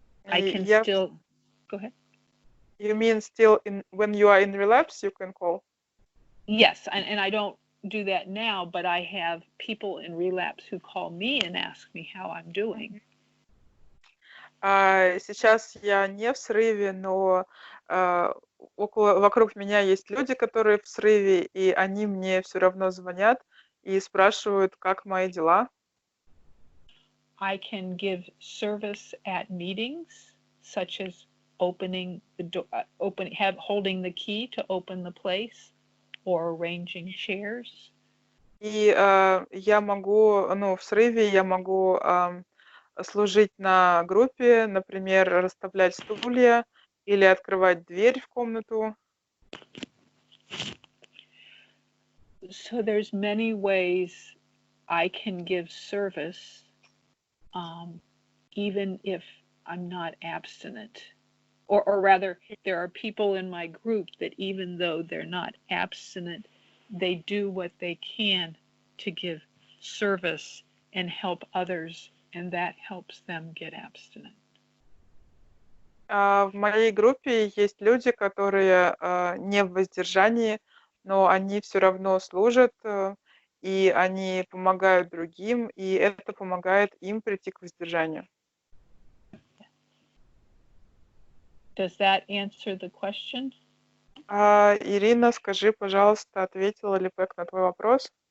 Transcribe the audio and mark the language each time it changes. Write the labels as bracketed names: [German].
[English] I can still go ahead. You mean still when you are in relapse, you can call? Yes, and I don't do that now, but I have people in relapse who call me and ask me how I'm doing. [Russian] Сейчас я не в срыве, но вокруг меня есть люди, которые в срыве, и они мне все равно звонят и спрашивают, как мои дела. [English] I can give service at meetings, such as opening the door, holding the key to open the place, or arranging chairs. [Russian] И я могу, в срыве я могу служить на группе, например, расставлять стулья или открывать дверь в комнату. [English] So there's many ways I can give service, even if I'm not abstinent. Or rather, there are people in my group that even though they're not abstinent, they do what they can to give service and help others, and that helps them get abstinent. [Russian] В моей группе есть люди, которые не в воздержании, но они все равно служат, и они помогают другим, и это помогает им прийти к воздержанию. [English] Does that answer the question? [Russian] Ирина, скажи, пожалуйста, ответила ли Пег на твой вопрос?